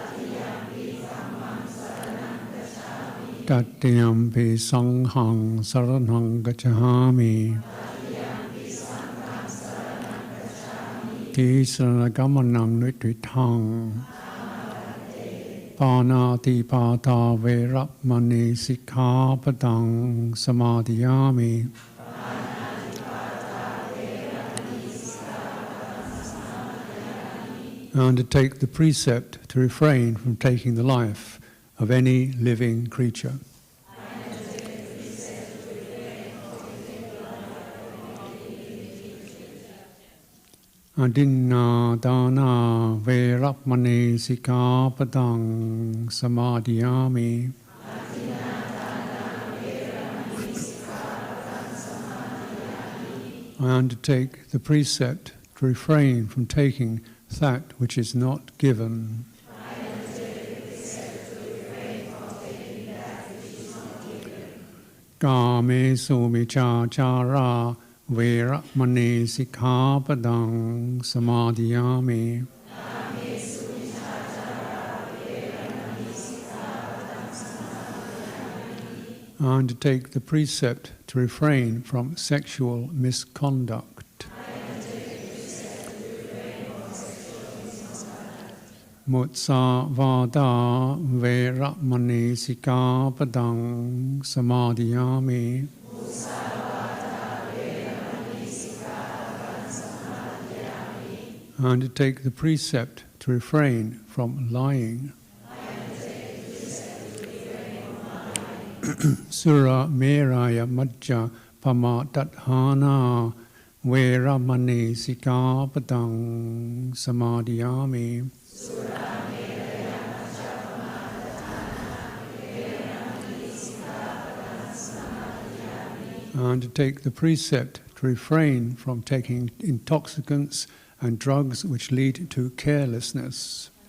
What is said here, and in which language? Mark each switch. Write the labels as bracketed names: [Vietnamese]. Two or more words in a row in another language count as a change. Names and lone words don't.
[Pali] Tatiyampi sanghang saranang gacchami. Tisarana gamanam nitithang Panati Pata Veramani Sikkhapadang Samadhiyami. [English] I undertake the precept to refrain from taking the life of any living creature. [Pali] Adinna dana veramani sikkhapadang samadhiyami. [English] I undertake the precept to refrain from taking that which is not given. [Pali] Kame sumichachara veramani sikkhapadang samadhiyami. [English] I undertake the precept to refrain from sexual misconduct. [Pali] Mutsavada veramani sikkhapadang samadhiyami. [English] I undertake the precept to refrain from lying. [Pali] Sura meraya majja pamatadhana veramani sikkhapadang samadhiyami. [English] I undertake the precept to refrain from taking intoxicants and drugs which lead to carelessness.